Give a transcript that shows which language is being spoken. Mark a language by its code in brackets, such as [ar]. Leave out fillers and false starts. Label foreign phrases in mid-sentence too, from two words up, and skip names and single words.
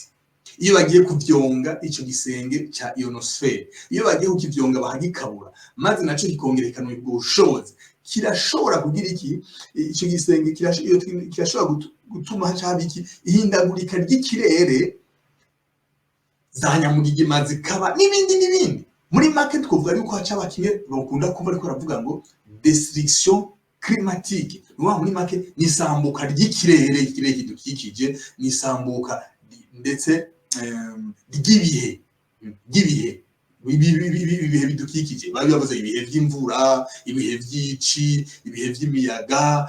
[rn] Iyo bagiye kuvyonga ico gisenge ca ionosphère, iyo bagiye kukivyonga bahagikabura, maze naco kikongerekana ubwo bushobozi, kirashobora kugira iki, ico gisenge kirashobora gutuma hacaba iki, ihindagurika ry'ikirere, za nyamugigima zikaba n'ibindi. Muri make twovuga yuko hacaba kimwe bakunda kuba ariko baravuga ngo [fr] destruction climatique. [rn] Muri make ni isambuka ry'ikirere, ikirere kidukikije, ni isambuka ndetse ry'ibihe bidukikije. Bari bavuze ibihe by'imvura, ibihe by'ici, ibihe by'imiyaga.